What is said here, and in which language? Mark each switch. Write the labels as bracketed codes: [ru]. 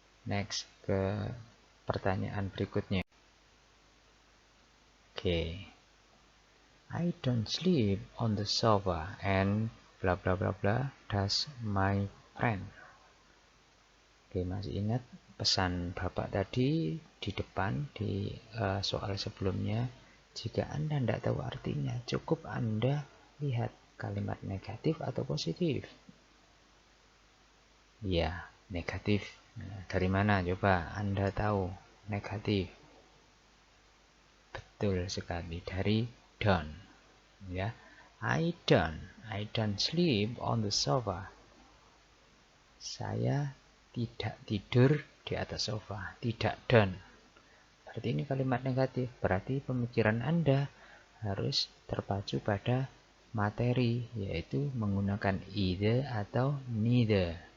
[id] Next, ke pertanyaan berikutnya. Oke. [en] I don't sleep on the sofa and bla bla bla bla does my friend. [id] Oke, masih ingat pesan Bapak tadi di depan di soal sebelumnya? Jika Anda tidak tahu artinya, cukup Anda lihat kalimat negatif atau positif. Ya, negatif. Nah, dari mana? Coba Anda tahu negatif. Betul sekali, dari don't. [en] Ya, I don't sleep on the sofa. [id] Saya tidak tidur di atas sofa. Tidak don't. Berarti ini kalimat negatif. Berarti pemikiran Anda harus terpacu pada materi, yaitu menggunakan either atau neither.